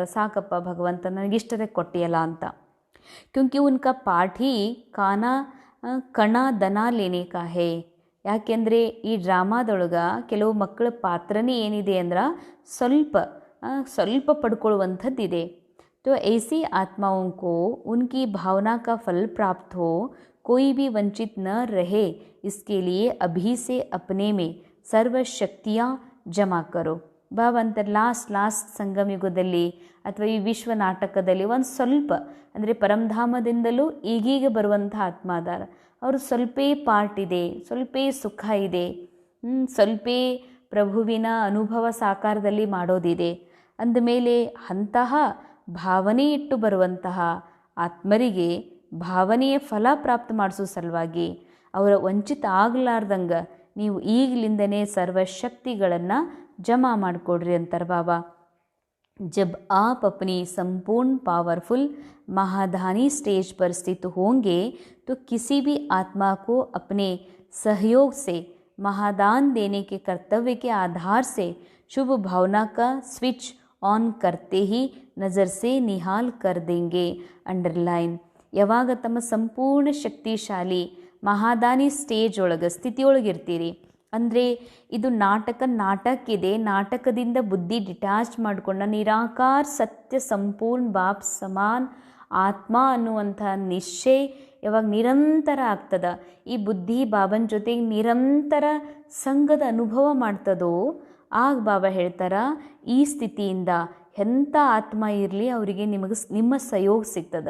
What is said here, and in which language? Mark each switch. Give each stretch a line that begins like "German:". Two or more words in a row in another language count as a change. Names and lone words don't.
Kannada: ಸಾಕಪ್ಪ ಭಗವಂತ ನನಗಿಷ್ಟದೇ ಕೊಟ್ಟಿಯಲ್ಲ ಅಂತ.
Hindi: क्योंकि उनका पाठ ही कण दन लेने का है.
Kannada: ಯಾಕೆಂದರೆ ಈ ಡ್ರಾಮಾದೊಳಗೆ ಕೆಲವು ಮಕ್ಕಳ ಪಾತ್ರನೇ ಏನಿದೆ ಅಂದ್ರೆ ಸ್ವಲ್ಪ ಪಡ್ಕೊಳ್ಳುವಂಥದ್ದಿದೆ.
Hindi: तो ऐसी आत्माओं को उनकी भावना का फल प्राप्त हो, कोई भी वंचित न रहे, इसके लिए अभी से अपने में सर्व शक्तियाँ जमा करो.
Kannada: ಬಾಬಾ ಅಂತಾರೆ ಲಾಸ್ಟ್ ಸಂಗಮ ಯುಗದಲ್ಲಿ ಅಥವಾ ಈ ವಿಶ್ವ ನಾಟಕದಲ್ಲಿ ಒಂದು ಸ್ವಲ್ಪ ಅಂದರೆ ಪರಮಧಾಮದಿಂದಲೂ ಈಗೀಗ ಬರುವಂಥ ಆತ್ಮ ಅದಾರ. ಅವರು ಸ್ವಲ್ಪೇ ಪಾರ್ಟ್ ಇದೆ, ಸ್ವಲ್ಪೇ ಸುಖ ಇದೆ, ಸ್ವಲ್ಪೇ ಪ್ರಭುವಿನ ಅನುಭವ ಸಾಕಾರದಲ್ಲಿ ಮಾಡೋದಿದೆ. ಅಂದಮೇಲೆ ಅಂತಹ ಭಾವನೆ ಇಟ್ಟು ಬರುವಂತಹ ಆತ್ಮರಿಗೆ ಭಾವನೆಯ ಫಲ ಪ್ರಾಪ್ತ ಮಾಡಿಸೋ ಸಲುವಾಗಿ ಅವರ ವಂಚಿತ ಆಗಲಾರ್ದಂಗೆ ನೀವು ಈಗಲಿಂದನೇ ಸರ್ವಶಕ್ತಿಗಳನ್ನು ಜಮಾ ಮಾಡಿಕೊಡ್ರಿ ಅಂತಾರೆ ಬಾಬಾ.
Hindi: जब आप अपनी संपूर्ण पावरफुल महादानी स्टेज पर स्थित होंगे तो किसी भी आत्मा को अपने सहयोग से महादान देने के कर्तव्य के आधार से शुभ भावना का
English: switch on
Hindi: करते ही नज़र से निहाल कर देंगे.
Kannada: ಅಂಡರ್ಲೈನ್. ಯಾವಾಗ ತಮ್ಮ ಸಂಪೂರ್ಣ ಶಕ್ತಿಶಾಲಿ ಮಹಾದಾನಿ ಸ್ಟೇಜ್ ಒಳಗೆ ಸ್ಥಿತಿಯೊಳಗಿರ್ತೀರಿ ಅಂದರೆ ಇದು ನಾಟಕ ಇದೆ, ನಾಟಕದಿಂದ ಬುದ್ಧಿ ಡಿಟ್ಯಾಚ್ ಮಾಡಿಕೊಂಡ ನಿರಾಕಾರ ಸತ್ಯ ಸಂಪೂರ್ಣ
Hindi: बाप समान
Kannada: ಆತ್ಮ ಅನ್ನುವಂಥ ನಿಶ್ಚಯ ಯಾವಾಗ ನಿರಂತರ ಆಗ್ತದ, ಈ ಬುದ್ಧಿ ಬಾಬನ ಜೊತೆಗೆ ನಿರಂತರ ಸಂಘದ ಅನುಭವ ಮಾಡ್ತದೋ ಆಗ ಬಾಬಾ ಹೇಳ್ತಾರ ಈ ಸ್ಥಿತಿಯಿಂದ ಎಂಥ ಆತ್ಮ ಇರಲಿ ಅವರಿಗೆ ನಿಮ್ಮ ಸಹಯೋಗ ಸಿಗ್ತದೆ.